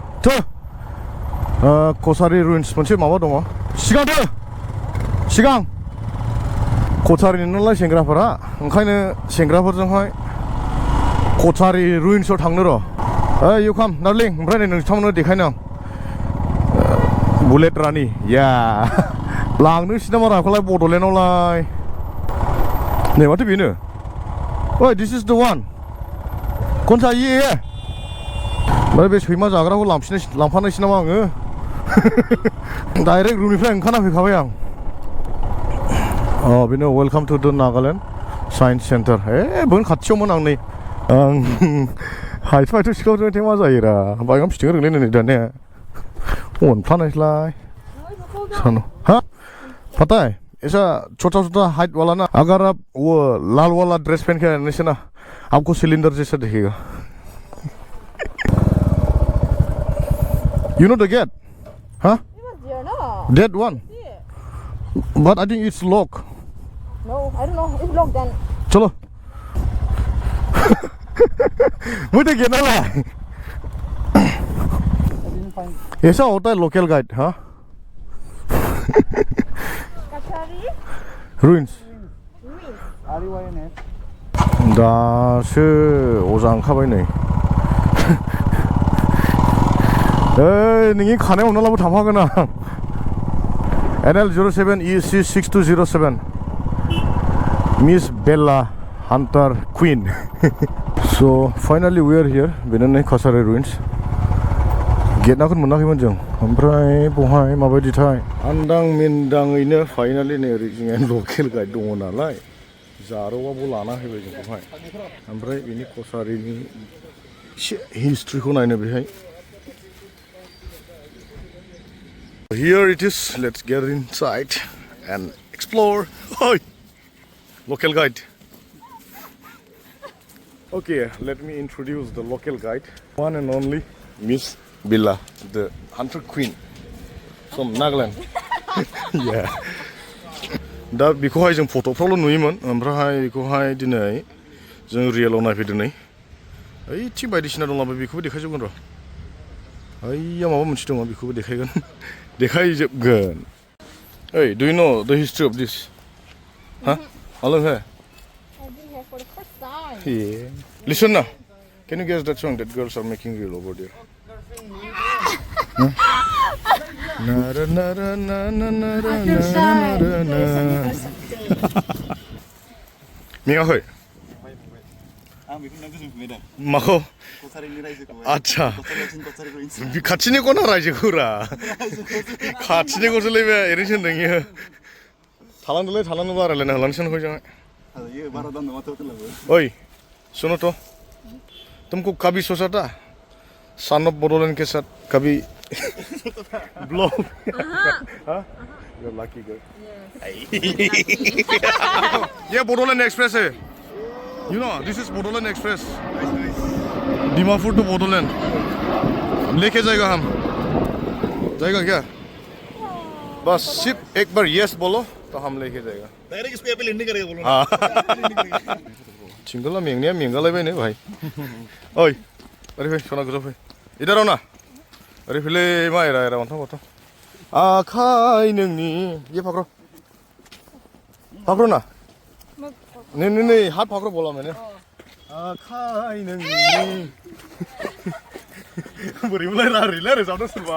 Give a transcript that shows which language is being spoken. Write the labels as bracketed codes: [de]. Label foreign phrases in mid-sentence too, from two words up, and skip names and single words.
[brx] कसारि रुइन्स मोनसे माबा दङ सिगां कसारिनि नालाय सेंग्राफोरा ओंखायनो सेंग्राफोरजोंहाय कसारि रुइन्सआव थांनो [en] are you come darling [brx] ओमफ्राय नै नोंथांमोननो देखायनो आं बुलेट रानि या लांनोसै नामा राखौलाय बड'लेण्डआवलाय नै माथो बेनो ओइ [en] this is the one [hi] कौन सा ये [brx] ओमफ्राय बे सैमा जाग्राखौ लांफानोसै नामा आङो डाइरेक्ट रुमनिफ्राय ओंखारना फैखाबाय आं बेनो [en] welcome to the Nagaland Science Centre [brx] बेनो खाथियावमोन आं नै आं हायथ' सिखावजों मा जायोरा बायगाम फिथिं रोंलै नै दानिया अनफ्लानायसैलाय सानो [hi] हा पता है ऐसा छोटा-छोटा हाइट वाला ना अगर आप वो लाल वाला ड्रेस पहन के आने से ना आपको सिलेंडर जैसा दिखेगा [en] You know the gate? Huh? That one? But I think it's locked. No, I don't know. It's locked then. [hi] चलो मुझे क्या ना ऐसा होता है लोकल गाइड हाँ [brx] रुइन्स दासो अजा ओंखारबाय नै नोंनि खानाय हमना लाबो थांफागोन आं [en] NL07 EC6207 Miss Bella Hunter Queen So finally we are here [brx] बेनो नै कसारि रुइन्स गेट नाखौनो मोनाखैमोन जों ओमफ्राय बहाय माबायदिथाय आन्दां मिन्दाङैनो फाइनालि नै ओरै जोंहा लकेल गाइड दङ नालाय जारौआबो लाना फैबाय जोंखौहाय ओमफ्राय बेनि कसारिनि एसे हिस्ट्रिखौ नायनो बेहाय [en] Here it is. Let's get inside and explore. Oi, local guide. Okay, let me introduce the local guide. One and only Miss Bella, the Hunter Queen from Nagaland. Yeah. [brx] दा बेखौहाय जों फट'फ्रावल' नुयोमोन ओमफ्राय बेखौहाय दिनै जों रियेलाव नायफैदों नै ओइ थिग बायदिसिना दंलाबो बेखौबो देखायजोबगोन र' ओइया माबा मोनसे दङ बेखौबो देखायगोन देखायजोबगोन ओइ [en] do you know the history of this? Huh? Hello here. I've been here for the first time. Yeah. Listen now. Can you guess that song that girls are making real over there? Nara nara na na nara nara na. Minga hoy. [brx] आं बेखौ नों गोजोन मोनबाय दा माखौ कसारिनि रायजोखौ आदसा कसारियाव कसारिखौ खाथिनिखौना रायजोखौरा खाथिनिखौसोलै बे ओरैनो होनदों इयो थालांदोंबा रायलायना होलांसै नोंखौ ये बारा दाम नङा थ' लाबो [hi] ओइ सुनो तो तुमको कभी सोचा था [en] son of Bodoland [hi] के साथ कभी ब्लॉग हाँ [en] you lucky girl [hi] ये बोडोलैंड एक्सप्रेस है [en] you know this is Bodoland Express Dimapur to Bodoland [hi] लेके जाएगा हम जाएगा क्या बस सिर्फ एक बार यस बोलो तो हम लेके जाएगा डायरेक्ट इसको पे लैंडिंग करेगा बोलो [brx] हाँ चिंगला मेंनाया मेंगालायबाय ने भाई ओइ ओरै फै सना गोजौ फै [hi] इधर आओ ना [brx] ओरै फैलै मा एरा अन्थाव बाथाव आखाइ नोंनि ये फाख्र ना नै हाथ फाख्र [hi] बोला मैंने [brx] आखाइ नोंनि बोरै मोनलाय रोजाबदों सोरबा